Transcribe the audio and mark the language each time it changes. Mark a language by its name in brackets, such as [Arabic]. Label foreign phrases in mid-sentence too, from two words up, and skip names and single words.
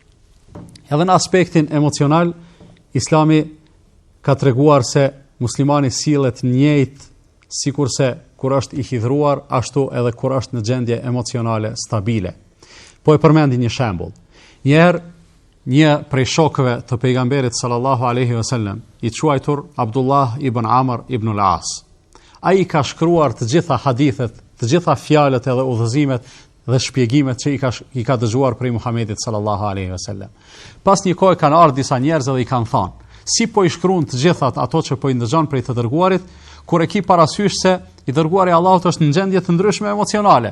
[Albanian] Edhe në aspektin emocional, Islami ka treguar se muslimani sillet njëjtë sikurse kur është i hidhruar, ashtu edhe kur është në gjendje emocionale stabile. Po e përmendi një shembull. Njëherë një prej shokëve të pejgamberit [Arabic] صلى الله عليه وسلم, [Albanian] i quajtur Abdullah ibn Amr ibn al-As. Ai ka shkruar të gjitha hadithet, të gjitha fjalët edhe udhëzimet dhe shpjegimet që i ka dëgjuar prej Muhamedit [Arabic] صلى الله عليه وسلم. [Albanian] Pas një kohë kanë ardhur disa njerëz dhe i kanë thënë, si po i shkruan të gjithat ato që po i ndëgjon prej të dërguarit, kur e ki parasysh se i dërguari i Allahut është në gjendje të ndryshme emocionale.